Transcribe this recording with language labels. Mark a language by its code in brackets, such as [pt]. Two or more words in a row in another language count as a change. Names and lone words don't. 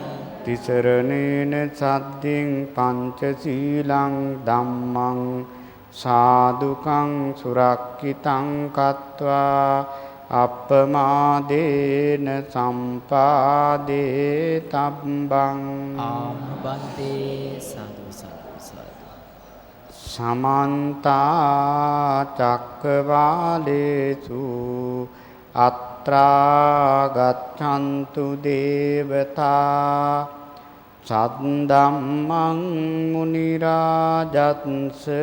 [pi] තිසරණේන සද්දින් පංචශීලං ධම්මං සාදුකං සුරක්ඛිතං කତ୍වා අප්පමාදේන සම්පාදේ තබ්බං. [si] ආම බන්තේ සාදු සාදු සාදු. [pi] සමන්ත චක්කවාලේසු අත්‍රා ගච්ඡන්තු දේවතා සද්දම්මං මුනි රාජත්ස